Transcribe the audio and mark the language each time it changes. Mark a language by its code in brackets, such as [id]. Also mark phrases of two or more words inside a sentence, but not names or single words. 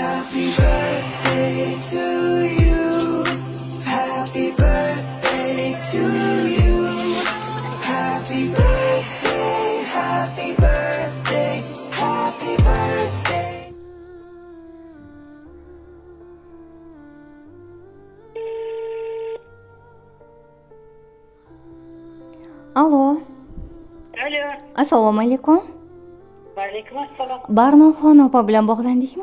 [en] Happy birthday to you. Happy birthday to you. Happy birthday, happy birthday, happy birthday. [uz] Alo, Alo. assalomu alaykum. Va alaykum assalom. Barnoxon opa bilan bog'landikmi?